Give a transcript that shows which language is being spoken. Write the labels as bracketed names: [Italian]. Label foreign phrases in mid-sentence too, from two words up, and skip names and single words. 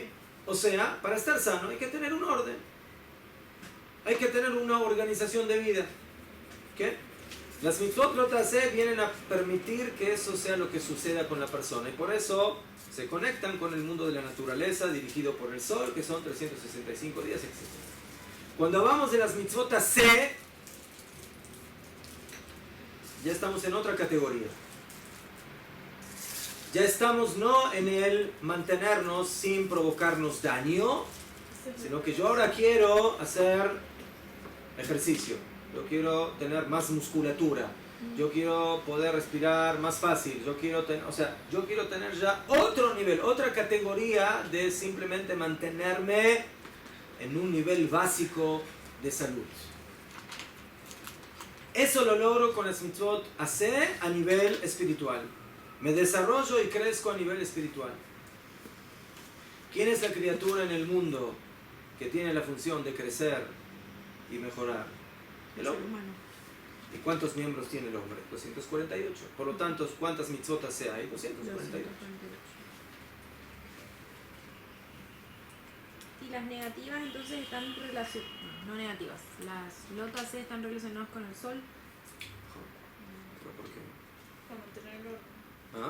[Spanish] O sea, para estar sano hay que tener un orden. Hay que tener una organización de vida. ¿Qué? Las [Hebrew] מצוות לא תעשה [Spanish] vienen a permitir que eso sea lo que suceda con la persona. Y por eso se conectan con el mundo de la naturaleza dirigido por el sol, que son 365 días, etc. Cuando hablamos de las [Hebrew] מצוות תעשה, [Spanish] ya estamos en otra categoría. Ya estamos no en el mantenernos sin provocarnos daño, sino que yo ahora quiero hacer ejercicio, yo quiero tener más musculatura, yo quiero poder respirar más fácil, yo quiero tener ya otro nivel, otra categoría de simplemente mantenerme en un nivel básico de salud. Eso lo logro con las [Hebrew] מצוות תעשה [Spanish] a nivel espiritual. Me desarrollo y crezco a nivel espiritual. ¿Quién es la criatura en el mundo que tiene la función de crecer y mejorar? El hombre. ¿Y cuántos miembros tiene el hombre? 248. Por lo tanto, ¿cuántas [Hebrew] מצוות תעשה [Spanish] hay? 248. Y las negativas entonces están relacionadas, no negativas, las [Hebrew] לא תעשה [Spanish] están relacionadas con el sol. ¿Pero por qué? Para mantener el orden. ¿Ah?